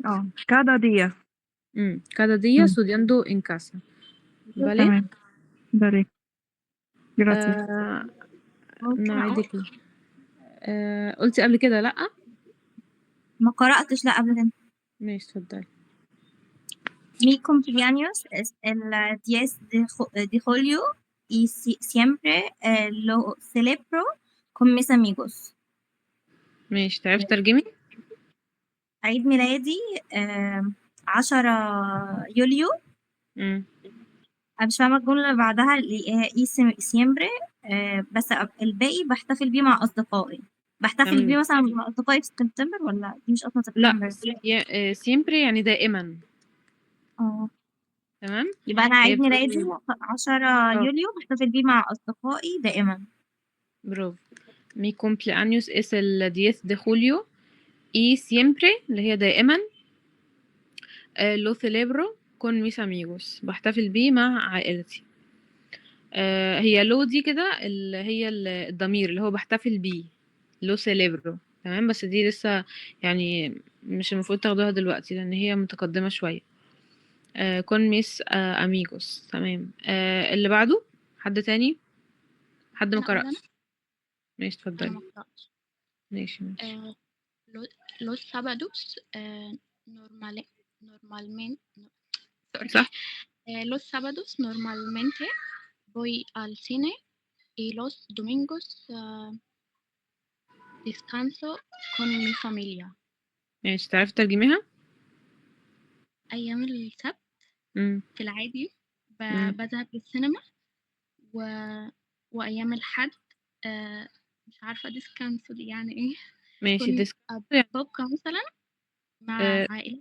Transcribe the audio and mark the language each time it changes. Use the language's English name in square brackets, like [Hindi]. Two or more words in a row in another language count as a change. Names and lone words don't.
[Spanish] Cada día. Cada día estudiando en casa. بالي. [Arabic] تمام. بالي. جراتي. ممكن أقول نعيدك. قلتي قبل كده لأ؟ ما قرأتش لا قبل كده. ماشي اتفضلي. [Spanish] Mi cumpleaños es el 10 de julio y siempre lo celebro con mis amigos. [Arabic] ماشي، تعرفي ترجمي؟ عيد ميلادي 10 يوليو. مم. أنا مش فاهمة الجملة اللي بعدها اللي هي سيمبري. بس الباقي بحتفل بيه مع أصدقائي. بحتفل تمام. بيه مثلا مع أصدقائي في سبتمبر، ولا دي مش أصلا لا، سبتمبر؟ سيمبري يعني دائما. تمام. يبقى أنا هي عيد بتقول ميلادي 10 يوليو بحتفل بيه مع أصدقائي دائما. برافو. [Spanish] Mi cumpleaños es el 10 de julio y siempre [Arabic] اللي هي دائما [Spanish] lo celebro con mis amigos، [Arabic] بحتفل بيه مع عائلتي. هي لو دي كده اللي هي الضمير اللي هو بحتفل بيه، لو سيليبرو. تمام، بس دي لسه يعني مش المفروض تاخدوها دلوقتي لان هي متقدمة شوية. [Spanish] con mis amigos. تمام. [Arabic] اللي بعده حد تاني، حد ما أنا أقول أنا قرأش. ماشي أنا اتفضلي. ما قرأتش. ماشي ماشي. [Spanish] Los sábados normalmente, sorry. [Arabic] صح. [Spanish] Los sábados normalmente voy al cine y los domingos descanso con mi familia. [Arabic] ماشي، تعرفي ترجميها؟ أيام السبت مم. في العادي مم. بذهب للسينما وأيام الحد مش عارفة descanso دي يعني إيه. ماشي. كنت يعني ببقى مثلا مع عائلة.